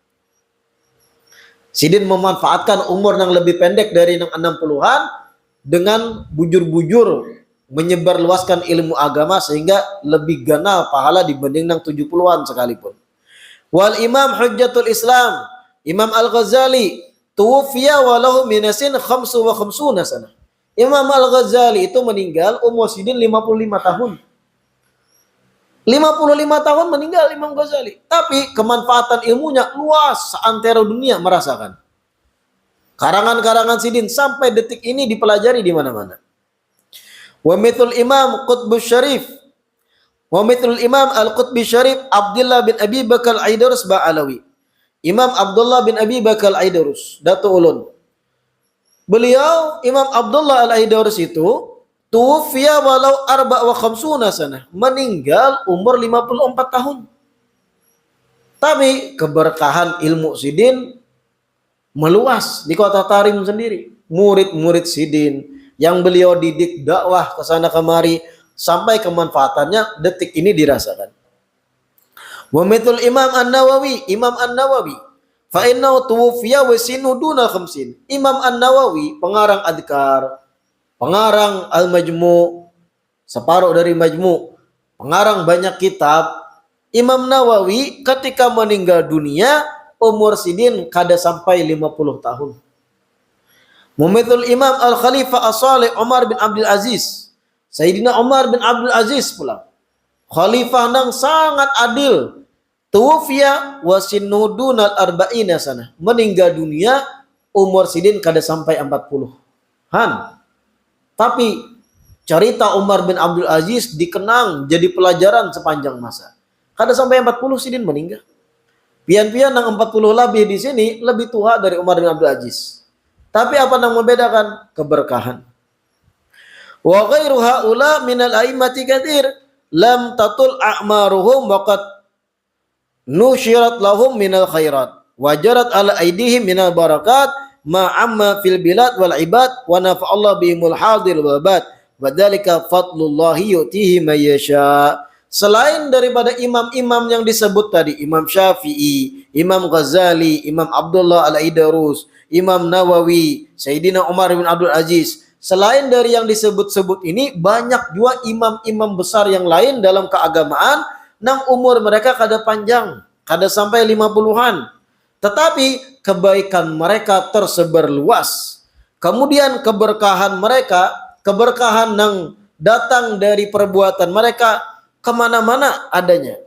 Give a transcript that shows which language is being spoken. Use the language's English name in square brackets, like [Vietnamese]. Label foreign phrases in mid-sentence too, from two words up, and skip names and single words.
[Banjar] Sidin memanfaatkan umur yang lebih pendek dari yang 60-an dengan bujur-bujur menyebarluaskan ilmu agama sehingga lebih ganal pahala dibanding yang 70-an sekalipun. [Arabic] والإمام حجة الإسلام الإمام الغزالي توفي وله من السنين 55 سنة. [Banjar] Imam Al-Ghazali itu meninggal umur sidin 55 tahun. 55 tahun meninggal Imam Ghazali. Tapi kemanfaatan ilmunya luas, seantero dunia merasakan. Karangan-karangan sidin sampai detik ini dipelajari di mana-mana. [Arabic] ومثل الإمام القطب الشريف. ومثل الإمام القطب الشريف عبد الله بن أبي بكر العيدروس باعلوي. [Banjar] Imam Abdullah bin Abi Bakar Al-Aidarus, Datu Ulun. Beliau Imam Abdullah Al-Aidarus itu [Arabic] توفي وله 54 سنة, [Banjar] meninggal umur 54 tahun. Tapi keberkahan ilmu sidin meluas di kota Tarim sendiri. Murid-murid sidin yang beliau didik dakwah ke sana kemari, sampai kemanfaatannya detik ini dirasakan. [Arabic] ومثل الإمام النووي فإنه توفي وسنه دون الخمسين. [Banjar] Imam An-Nawawi pengarang Adhkar, pengarang Al-Majmu', separuh dari Majmu', pengarang banyak kitab. Imam Nawawi ketika meninggal dunia umur sidin kada sampai 50 tahun. [Arabic] ومثل الإمام الخليفة الصالح عمر بن عبد العزيز. [Banjar] Sayyidina Umar bin Abdul Aziz pula khalifah nang sangat adil. [Arabic] توفي وسنه دون الأربعين سنة. [Banjar] Meninggal dunia umur sidin kada sampai 40-an. Tapi cerita Umar bin Abdul Aziz dikenang jadi pelajaran sepanjang masa. Kada sampai 40 sidin meninggal. Pian-pian nang 40 lebih di sini lebih tua dari Umar bin Abdul Aziz. Tapi apa yang membedakan? Keberkahan. [Arabic] وغير هؤلاء من الأئمة كثير لم تطل أعمارهم وقد نشرت لهم من الخيرات وجرت على أيديهم من البركات ما عم في البلاد والعباد ونفع الله بهم الحاضر والباد وذلك فضل الله يؤتيه من يشاء. [Banjar] Selain daripada imam-imam yang disebut tadi, Imam Syafi'i, Imam Ghazali, Imam Abdullah Al-Aidarus, Imam Nawawi, Sayyidina Umar bin Abdul Aziz, selain dari yang disebut-sebut ini banyak juga imam-imam besar yang lain dalam keagamaan nang umur mereka kada panjang, kada sampai 50-an. Tetapi kebaikan mereka tersebar luas. Kemudian keberkahan mereka, keberkahan nang datang dari perbuatan mereka kemana-mana adanya.